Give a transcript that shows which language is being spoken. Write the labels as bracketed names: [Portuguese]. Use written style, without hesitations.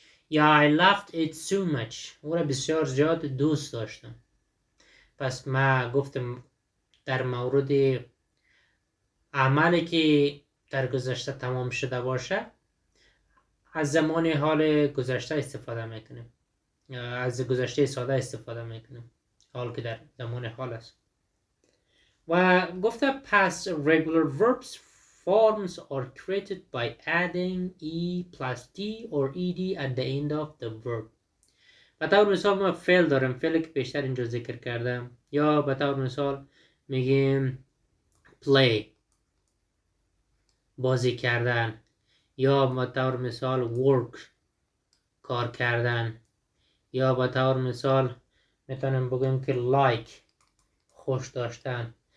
[English] یا I loved it so much. [Persian] او را بسیار زیاد دوست داشتم. پس ما گفتم در مورد عملی که در گذشته تمام شده باشه از زمان حال گذشته استفاده میکنیم، از گذشته ساده استفاده میکنیم، حال که در زمان حال است. و گفته [English] past regular verbs forms are created by adding e plus d or ed at the end of the verb. [Persian] به طور مثال ما فعل داریم، فعلی که بیشتر اینجا ذکر کردم، یا به طور مثال میگیم play بازی کردن، یا به طور مثال work کار کردن، یا به طور مثال میتونیم بگیم که like خوش داشتن.